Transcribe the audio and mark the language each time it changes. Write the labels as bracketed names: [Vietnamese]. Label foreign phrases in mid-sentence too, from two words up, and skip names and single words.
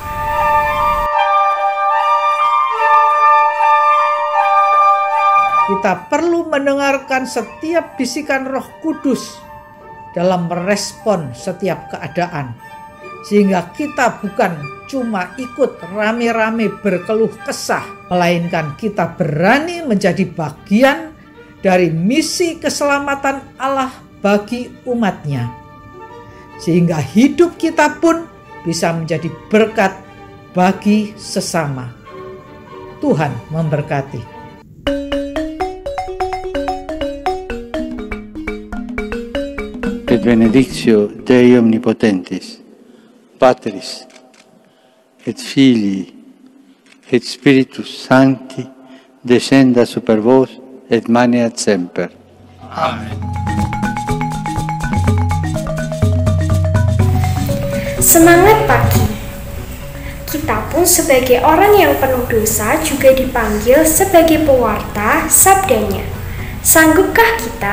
[Indonesian] Kita perlu mendengarkan setiap bisikan Roh Kudus dalam merespon setiap keadaan, sehingga kita bukan cuma ikut rame-rame berkeluh kesah, melainkan kita berani menjadi bagian dari misi keselamatan Allah bagi umatnya, sehingga hidup kita pun bisa menjadi berkat bagi sesama. Tuhan memberkati. [Latin] Et benedictio Dei Omnipotentis, Patris, et Filii, et Spiritus Sancti, descenda super vos et maneat semper. Amen. [Indonesian] Semangat pagi. Kita pun sebagai orang yang penuh dosa juga dipanggil sebagai pewarta sabdanya. Sanggupkah kita?